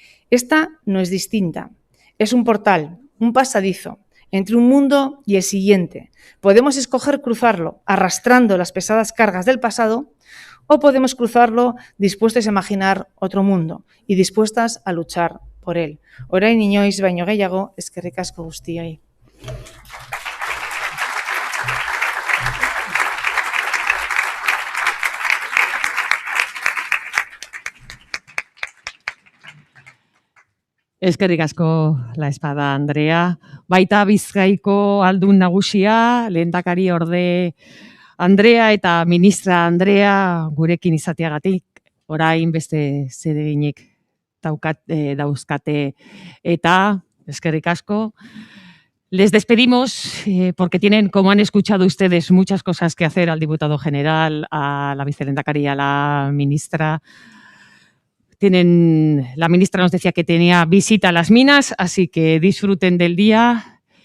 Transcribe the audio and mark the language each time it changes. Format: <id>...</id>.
<es>Esta no es distinta, es un portal, un pasadizo entre un mundo y el siguiente. Podemos escoger cruzarlo arrastrando las pesadas cargas del pasado o podemos cruzarlo dispuestos a imaginar otro mundo y dispuestas a luchar por él.</es> <eu>Orain inoiz baino gehiago, eskerrik asko guztioi. Eskerrik asko La Espada Andrea. Baita Bizkaiko aldun nagusia, lehendakari orde Andrea eta ministra Andrea gurekin izateagatik, orain beste zereginik dauzkate eta eskerrik asko.</eu> <es>Les despedimos porque tienen, como han escuchado ustedes, muchas cosas que hacer al diputado general, a la vicelehendakari y a la ministra. La ministra nos decía que tenía visita a las minas, así que disfruten del día.</es>